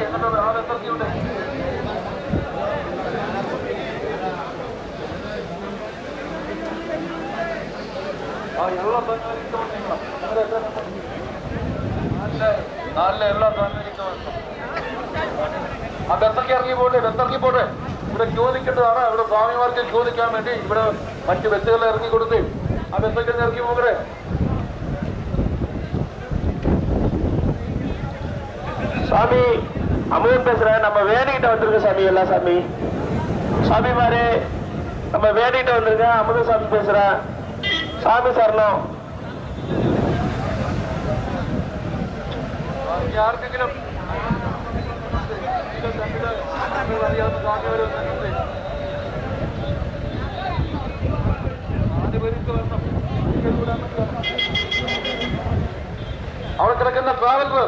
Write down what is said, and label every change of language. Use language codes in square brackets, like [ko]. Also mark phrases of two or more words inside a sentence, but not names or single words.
[ml] എന്നിട്ട് ആ ബസ് ഇറക്കിയുണ്ട്. നാലിലെ എല്ലാ ആ ബസ്സൊക്കെ ഇറങ്ങി പോട്ടെ. ഇവിടെ ചോദിക്കേണ്ടതാണ്. ഇവിടെ സ്വാമിമാർക്ക് ചോദിക്കാൻ വേണ്ടി ഇവിടെ മറ്റ് ബസ്സുകൾ ഇറങ്ങി കൊടുത്ത് ആ ബസ്സൊക്കെ ഇറങ്ങി പോകരെ. [ta] சாமி அமுதன் பேசுறேன். நம்ம வேணிக்கிட்ட வந்திருக்க சாமி. எல்லா சாமி சாமிமாரே நம்ம வேணிக்கிட்ட வந்திருக்கேன். அமுதன் சாமி பேசுறேன். சாமி சரணம். [ml] ആർക്കെങ്കിലും അവിടെ കിടക്കുന്ന ട്രാവൽ ബസ്.